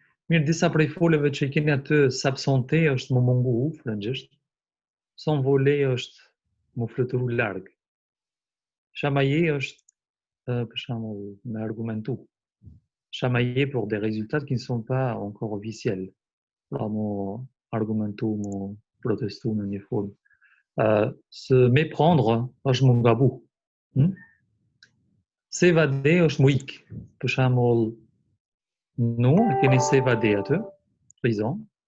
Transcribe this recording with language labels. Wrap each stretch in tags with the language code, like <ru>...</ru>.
<sq>Mirë, disa prej foleve që i keni atë s'absente është më mungu, frëngjisht. S'envoler është më fluturu larg. Chamailler është, për shembull, me argumentu.</sq> <fr>Chamailler pour des résultats qui ne sont pas encore officiels.</fr> <sq>Pra më argumentu, më protestu në një formë. Se méprendre është më gabu. S'évader është më ik. Për shembull, nous, keni s'évader atë, prison.</sq>